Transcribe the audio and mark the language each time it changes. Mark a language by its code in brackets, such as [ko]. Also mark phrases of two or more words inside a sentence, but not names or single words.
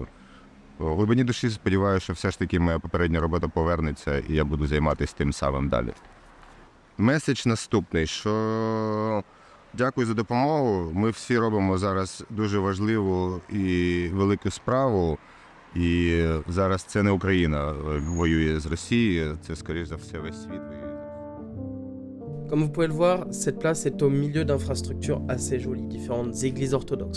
[uk] В глибині душі сподіваюся, що все ж таки моя попередня робота повернеться і я буду займатися тим самим далі. Меседж наступний, що дякую за допомогу. Ми всі робимо зараз дуже важливу і велику справу. І зараз це не Україна воює з Росією, це, скоріш за все, весь світ воює. [fr] Comme vous pouvez le voir, cette place est au milieu d'infrastructures assez jolies, différentes églises orthodoxes.